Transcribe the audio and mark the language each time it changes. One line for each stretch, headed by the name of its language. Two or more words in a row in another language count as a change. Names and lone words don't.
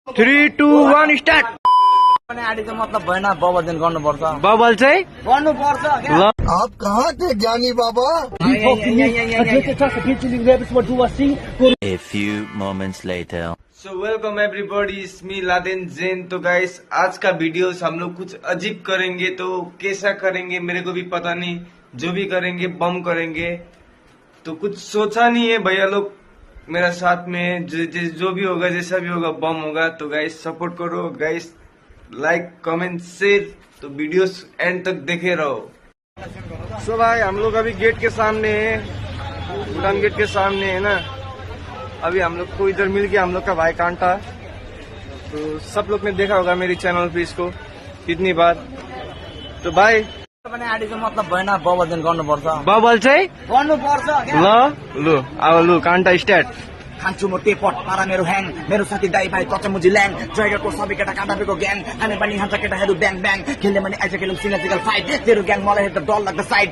English: 3, 2, 1 स्टार्ट।
Nepali: आडिको मतलब भएन, बबल दिन गर्नुपर्छ। बबल चाहिँ गर्नुपर्छ ल।
Hindi: आप कहाँ थे ज्ञानी बाबा?
English: A few moments later. So welcome everybody, it's me Laden Jain.
Hindi: तो गाइस, आज का वीडियोस हम लोग कुछ अजीब करेंगे। तो कैसा करेंगे मेरे को भी पता नहीं, जो भी करेंगे बम करेंगे। तो कुछ सोचा नहीं है, भैया लोग मेरा साथ में जो भी होगा, जैसा भी होगा बम होगा। तो गाइस सपोर्ट करो गाइस,
English: like comment share.
Hindi: तो वीडियोस एंड तक देखे रहो। सो भाई हम लोग अभी गेट के सामने है, भूटान गेट के सामने है ना। अभी हम लोग को इधर मिल गया हम लोग का भाई कांटा। तो सब लोग ने देखा होगा मेरी चैनल पे इसको कितनी बार। तो भाई
Nepali: आडिको मतलब भएन, बबल दिन गर्नुपर्छ। बबल चाहिँ गर्नुपर्छ ल लु अब लु कांटा स्टार्ट। खान्छु म टेपट पारा मेरो ह्याङ, मेरो साथी दाई भाइ कचमुजी ल्याङ, जयगरको सबै केटा काँटापेको ग्याङ, खाने पनि खान्छ केटाहरू ब्याङ ब्याङ, खेल्ने पनि आइज खेलौँ सिनेजिकल फाइट, तेरो ग्याङ मलाई हेर्दा डर लाग्दा साइड।